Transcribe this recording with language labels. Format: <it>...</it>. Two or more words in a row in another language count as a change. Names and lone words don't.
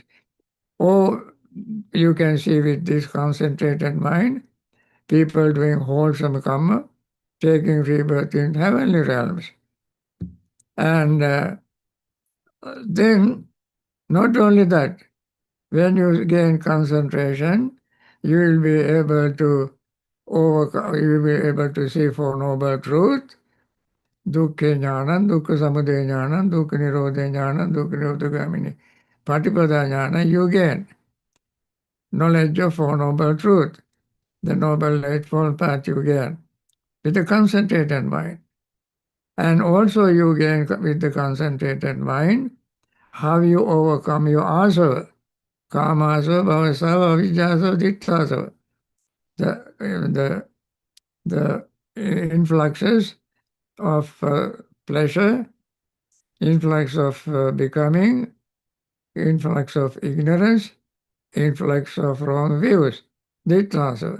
<en>Or you can see with this concentrated mind, people doing wholesome karma, taking rebirth in heavenly realms. And then, not only that, when you gain concentration, you will be able to see Four Noble Truth,</en> <pi>dukkha jnana, dukkha samudaya jnana, dukkha nirodha jnana, dukkha nirodhagamini patipada jnana.</pi> <en>You gain knowledge of Four Noble Truth, the Noble Eightfold Path you gain with a concentrated mind. And also you gain with the concentrated mind how you overcome your asava,</en> <pi>kama asava, bhavasava, avijjasava, ditthasava.</pi> <en>The influxes of pleasure, influx of becoming, influx of ignorance, influx of wrong views, ditthasava.</en>